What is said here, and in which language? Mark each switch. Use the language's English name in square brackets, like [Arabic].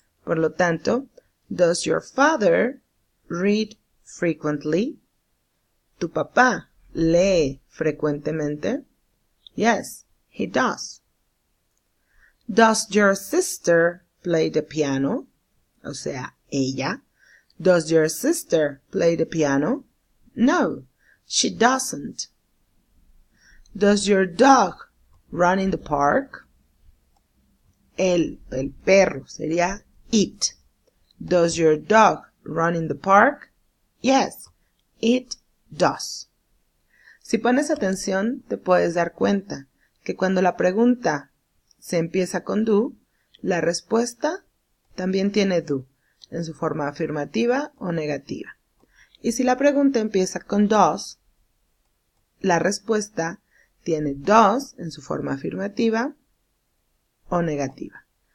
[Spanish] Por lo tanto, [English] does your father read frequently? [Spanish] ¿Tu papá lee frecuentemente? [English] Yes, he does. Does your sister play the piano? [Spanish] O sea, ella. [English] Does your sister play the piano? No, she doesn't. Does your dog run in the park? [Spanish] El perro sería [English] it. Does your dog run in the park? Yes, it does. [Spanish] Si pones atención, te puedes dar cuenta que cuando la pregunta se empieza con do, la respuesta también tiene do, en su forma afirmativa o negativa. Y si la pregunta empieza con does, la respuesta tiene does en su forma afirmativa o negativa.